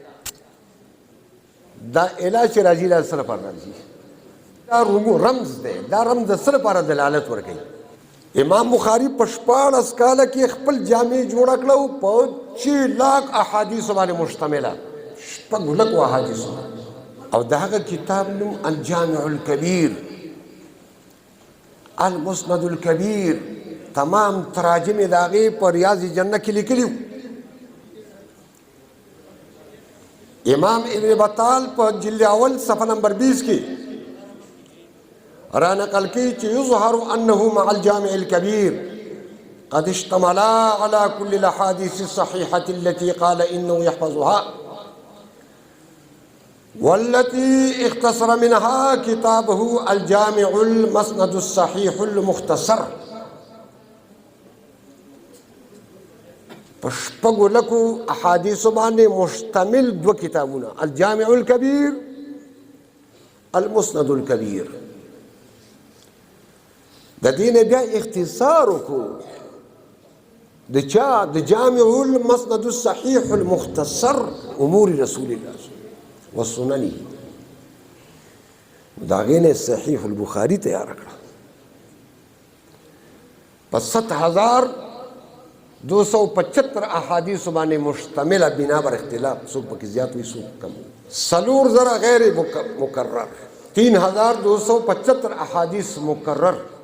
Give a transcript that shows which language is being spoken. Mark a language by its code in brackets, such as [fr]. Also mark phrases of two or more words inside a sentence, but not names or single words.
[ps] دا اله چې راځي دا څه لپاره راځي؟ دا رمز دی. دا رمز د څه لپاره دلالت ورکوي؟ امام بخاري په 14 کاله کې خپل جامع جوړه کړه او په 6 لاک احادیثو باندې مشتمله، 6 لک احادیثو، او د هغه کتاب نوم الجامع الکبیر، المسند الکبیر. تمام تراجم یې د هغې په ریاض جنه کې لیکلي وو. امام ابن بطال په جلد اول صفحه نمبر 20 کې را نقل کی چې [ar] یظهر انه مع الجامع الكبير قد اشتملا على كل الاحاديث الصحيحه التي قال انه يحفظها والتي اختصر منها كتابه الجامع المسند الصحيح المختصر. [ps] پشپگو لکو احادیث باندې مشتمل دو کتابونه، الجامع الكبير، المسند الكبير. د دین بیا اختصار کو د چا؟ د جامع المسند الصحيح المختصر امور رسول الله والسنن. دا غینه صحیح البخاری تیار کړه پس 7275 احادیث باندې مشتمل بنا بر اختلاف، څوک پکې زیات وي څوک کم. 4000 غیر مکرر، 3275 احادیث مکرر.